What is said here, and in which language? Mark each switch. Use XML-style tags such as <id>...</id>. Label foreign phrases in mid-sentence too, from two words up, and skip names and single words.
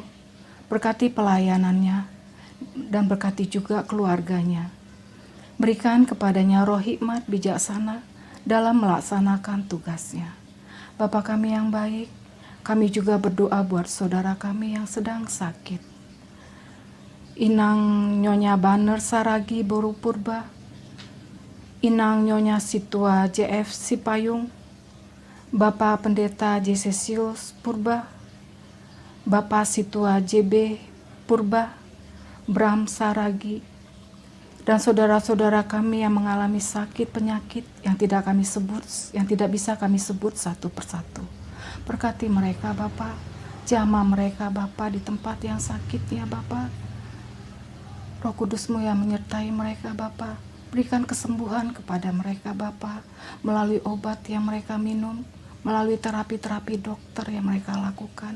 <id>Berkati pelayanannya dan berkati juga keluarganya. Berikan kepadanya roh hikmat bijaksana dalam melaksanakan tugasnya. Bapa kami yang baik, kami juga berdoa buat saudara kami yang sedang sakit. Inang Nyonya Banner Saragi Boru Purba, Inang Nyonya Situa JF Sipayung, Bapak Pendeta Jesesius Purba, Bapak Situa JB Purba, Bram Saragi, dan saudara-saudara kami yang mengalami sakit penyakit yang tidak bisa kami sebut satu persatu. Berkati mereka Bapa, jamah mereka Bapa di tempat yang sakit ya Bapa. Roh Kudus-Mu yang menyertai mereka Bapa, berikan kesembuhan kepada mereka Bapa, melalui obat yang mereka minum, melalui terapi-terapi dokter yang mereka lakukan.</id>